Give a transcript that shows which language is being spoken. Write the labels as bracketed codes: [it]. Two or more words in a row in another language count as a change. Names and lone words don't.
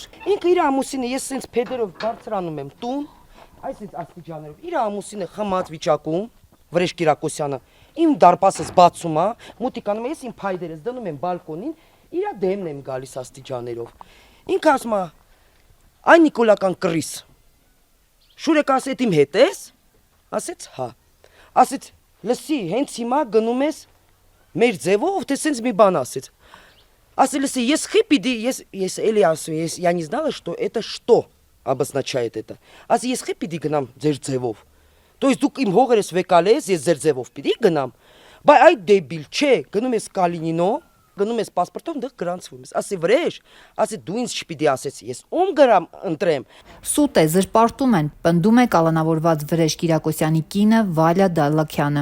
[hy] Ինքը իր ամուսինը ես սենց փեդերով բարձրանում եմ տուն, այսպես աստիճաներով իր ամուսինը խմած վիճակում Վրեժ Կիրակոսյանը իմ դարպասս բացում է, մուտիկանում ես իմ փայդերս դնում եմ բալկոնին, իր դեմն եմ գալիս աստիճաներով։ Ինքը ասում է. «Այ Նիկոլական կռիս»։ Շուրեկը ասեց իմ հետ ես։ Ասեց հա։ Ասեց լսի, հենց հիմա գնում ես մեր ձևով, թե սենց մի բան ասեց։ Ասել լսի, ես խիպիդի, ես էլի ասում, [ru] я не знала, что это что обозначает это. [hy] Ասի ես խիպիդի գնամ ձեր ձևով։ [ru] То есть [hy] դուք իմ հողերս վեկալ ես, ես ձեր ձևով պիտի գնամ։ Բայց այդ դեբիլ չէ, գնում ես Կալինինո, գնում ես պասպորտով, դեռ գրանցվում ես։ Ասի Վրեժ, ասի դու ինձ չպիտի ասես, ես ում գրամ ընտրեմ։ Սուտ է, զրպարտում են, պնդում է կալանավորված Վրեժ Կիրակոսյանի կինը Վալյա Դալլաքյանը։